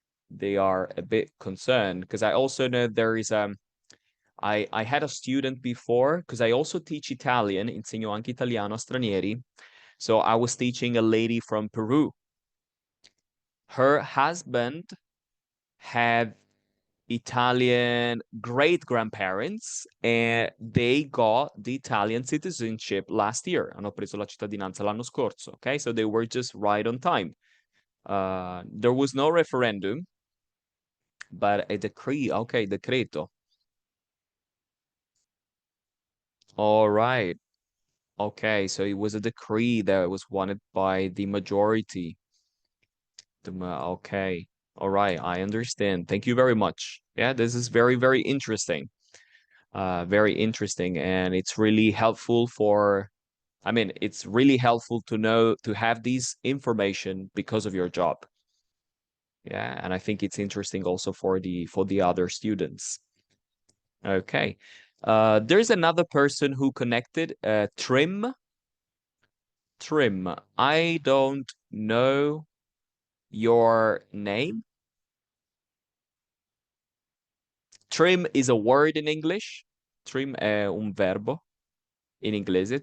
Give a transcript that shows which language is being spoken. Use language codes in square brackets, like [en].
[en] They are a bit concerned because I also know there is I had a student before because I also teach Italian, insegno anche italiano a stranieri. So I was teaching a lady from Peru. Her husband had Italian great-grandparents and they got the Italian citizenship last year. [it] Hanno preso la cittadinanza l'anno scorso, okay? [en] So they were just right on time. There was no referendum, but a decree, okay, decreto. All right. Okay, so it was a decree that was wanted by the majority. Okay. All right, I understand. Thank you very much. Yeah, this is very, very interesting. Very interesting, and it's really helpful for, I mean, it's really helpful to know, to have these information because of your job. Yeah, and I think it's interesting also for the other students. Okay. There's another person who connected, Trim. Trim. I don't know your name. Trim is a word in English. [it] Trim è un verbo in inglese.